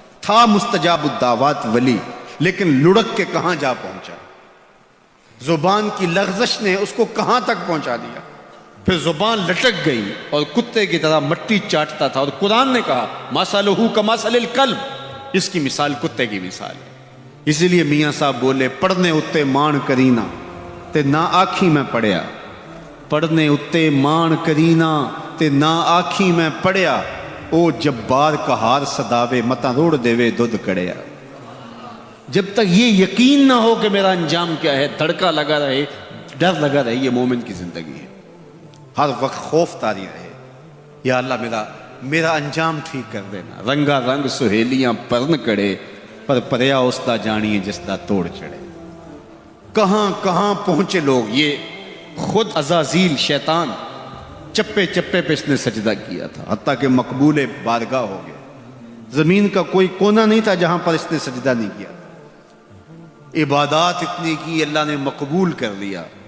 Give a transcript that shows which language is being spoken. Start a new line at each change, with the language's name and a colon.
Urdu: تھا مستجاب الدعوات ولی، لیکن لڑک کے کہاں جا پہنچا، زبان کی لغزش نے اس کو کہاں تک پہنچا دیا۔ پھر زبان لٹک گئی اور کتے کی طرح مٹی چاٹتا تھا، اور قرآن نے کہا
Arabic: مثلہ کمثل الکلب،
Urdu: اس کی مثال کتے کی مثال ہے۔ اسی لیے میاں صاحب بولے
Punjabi: پڑھنے اتے مان کرینا تے نہ آکھی میں پڑھیا، پڑھنے اتے مان کرینا تے نہ آکھی میں پڑھیا، او جبار کہار صداوے متا روڑ دیوے دودھ کڑیا۔
Urdu: جب تک یہ یقین نہ ہو کہ میرا انجام کیا ہے، دھڑکا لگا رہے، ڈر لگا رہے، یہ مومن کی زندگی ہے۔ ہر وقت خوف طاری رہے، یا اللہ میرا انجام ٹھیک کر دینا۔
Punjabi: رنگا رنگ سہیلیاں پرن کڑے، پر پریا اس دا جانیے جس دا توڑ چڑھے۔
Urdu: کہاں کہاں پہنچے لوگ۔ یہ خود عزازیل شیطان چپے چپے پہ اس نے سجدہ کیا تھا، حتیٰ کہ مقبول بارگاہ ہو گیا۔ زمین کا کوئی کونا نہیں تھا جہاں پر اس نے سجدہ نہیں کیا۔ عبادات اتنی کی، اللہ نے مقبول کر لیا،